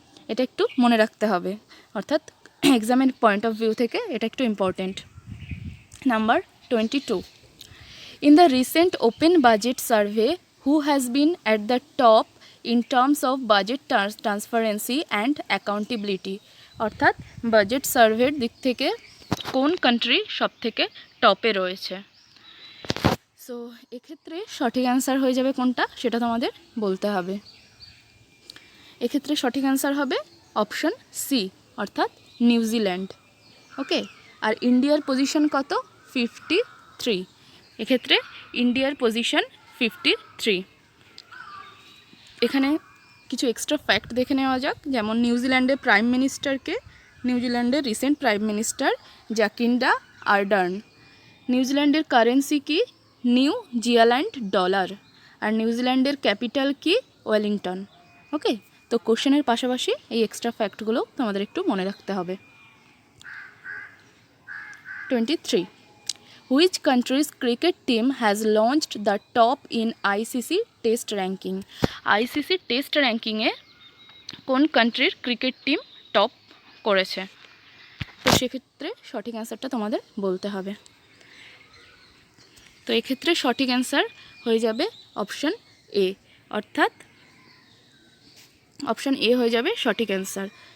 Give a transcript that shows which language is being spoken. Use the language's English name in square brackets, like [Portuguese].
[Bangla] এটা একটু মনে রাখতে হবে, অর্থাৎ এক্সামের পয়েন্ট অফ ভিউ থেকে এটা একটু important. [English] Number 22. In the recent open budget survey, who has been at the top in terms of budget transparency and accountability? [Bangla] অর্থাৎ বাজেট সার্ভের দিক থেকে কোন কান্ট্রি সব থেকে টপে রয়েছে? সো এক্ষেত্রে সঠিক অ্যান্সার হয়ে যাবে কোনটা সেটা তোমাদের বলতে হবে। এক্ষেত্রে সঠিক অ্যান্সার হবে অপশন সি, অর্থাৎ নিউজিল্যান্ড। ওকে, আর ইন্ডিয়ার পজিশন কত? 53। এক্ষেত্রে ইন্ডিয়ার পজিশন 53। এখানে কিছু এক্সট্রা ফ্যাক্ট দেখে নেওয়া যাক, যেমন নিউজিল্যান্ডের প্রাইম মিনিস্টারকে, নিউজিল্যান্ডের রিসেন্ট প্রাইম মিনিস্টার জাকিন্ডা আর্ডার্ন। নিউজিল্যান্ডের কারেন্সি কি? New জিয়াল্যান্ড dollar. আর নিউজিল্যান্ডের ক্যাপিটাল কি? ওয়েলিংটন। ওকে, তো কোশ্চেনের পাশাপাশি এই এক্সট্রা ফ্যাক্টগুলো তোমাদের একটু মনে রাখতে হবে। [English] 23. Which country's cricket team has launched the top in ICC Test ranking? [Bangla] ICC test র্যাঙ্কিংয়ে কোন কান্ট্রির ক্রিকেট টিম টপ করেছে? তো সেক্ষেত্রে সঠিক অ্যান্সারটা তোমাদের বলতে হবে। তো এক্ষেত্রে সঠিক অ্যান্সার হয়ে যাবে অপশন এ, অর্থাৎ অপশন এ হয়ে যাবে সঠিক অ্যান্সার।